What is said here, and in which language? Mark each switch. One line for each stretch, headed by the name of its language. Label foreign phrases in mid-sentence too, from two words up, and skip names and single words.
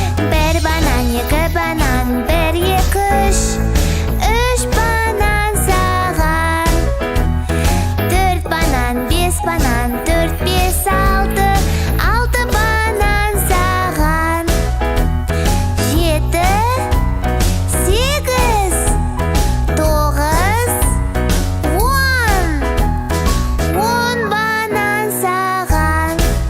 Tatar: Бер банан, ике банан, бер, ике, өч. Өч банан сага. Дүрт банан, биш банан,
Kazakh: Төрт, бес, алты, алты банан саған. Жеті, сегіз, тоғыз, он. Он банан саған.